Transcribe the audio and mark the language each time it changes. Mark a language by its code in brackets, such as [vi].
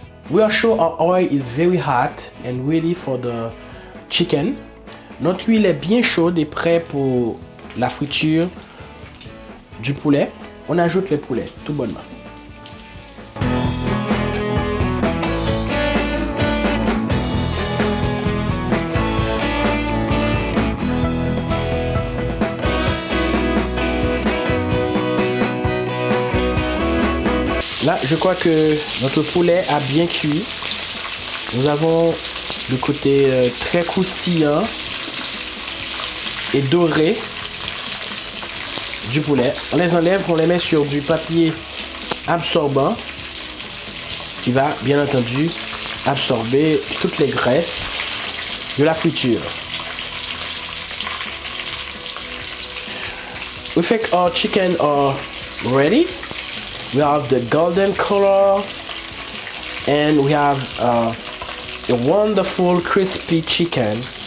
[en] We are sure our oil is very hot and ready for the chicken. [fr] Notre huile est bien chaude et prête pour la friture du poulet. On ajoute le poulet tout bonnement. Là, je crois que notre poulet a bien cuit. Nous avons le côté très croustillant et doré du poulet. On les enlève, on les met sur du papier absorbant qui va bien entendu absorber toutes les graisses de la friture. [en] We think our chicken are ready. We have the golden color and we have a wonderful crispy chicken.